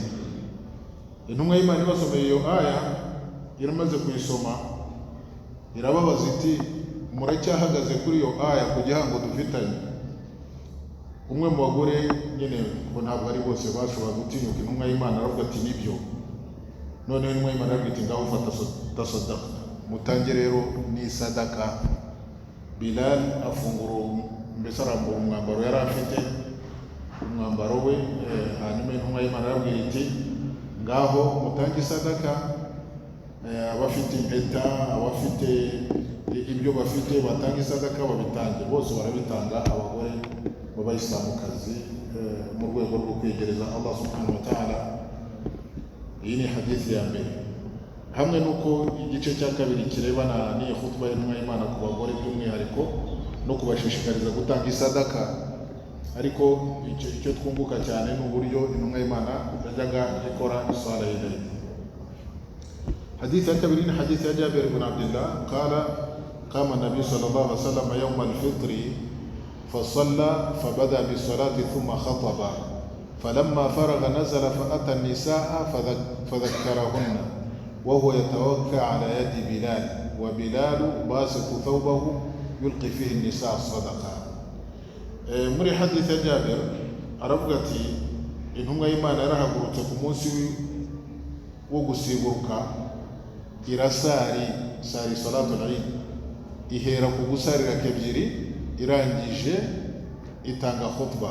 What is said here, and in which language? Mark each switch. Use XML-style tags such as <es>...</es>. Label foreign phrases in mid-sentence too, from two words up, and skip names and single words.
<rw>Intumwa y'Imana ibasomeye iyo aya, iramaze kuyisoma irababaza iti muracyahagaze kuri iyo aya ku gihango dufitanye. Umwe mu bagore nyine ngo ntabwo ari bose bashobora gutinyuka intumwa y'Imana, aravuga ati nibyo. Noneho intumwa y'Imana aravuga iti ngaho fata tasadaka, mutange rero ni sadaka. Bilal afungura, mbese arambura umwambaro yari afite, umwambaro we, hanyuma intumwa y'Imana aravuga iti ngaho mutange sadaka. Abafite impeta, abafite ibyo bafite batange sadaka babitange, bose barabitanga, abagore b'abayisilamukazi mu rwego rwo kwegereza</rw> <ar>الله سبحانه وتعالى.</ar> <rw>Iyi ni hadithi ya mbere, hamwe nuko igice cya kabiri kirebana n'iyi khutba y'intumwa y'Imana ku bagore by'umwihariko no kubashishikariza gutanga isadaka. Ariko icyo twunguka cyane ni uburyo intumwa y'Imana yajyaga ikora isala y'Eid.</rw> <ar>حديث كبير حديث جابر بن عبد الله قال قام النبي صلى الله عليه وسلم يوم الفطر فصلى فبدأ بالصلاة ثم خطب فلما فرغ نزل فأتى النساء فذكرهن وهو يتوكى على يد بلال وبلال باسط ثوبه يلقي فيه النساء الصدقة.</ar> <rw>muri hadith ya Jabir aravuga ati intumwa y'Imana yarahagurutse ku munsi wo gusiburuka irasari</rw> <ar>صلاة العيد,</ar> <rw>ihera ku gusarira kebyiri, irangije itanga khutba.</rw>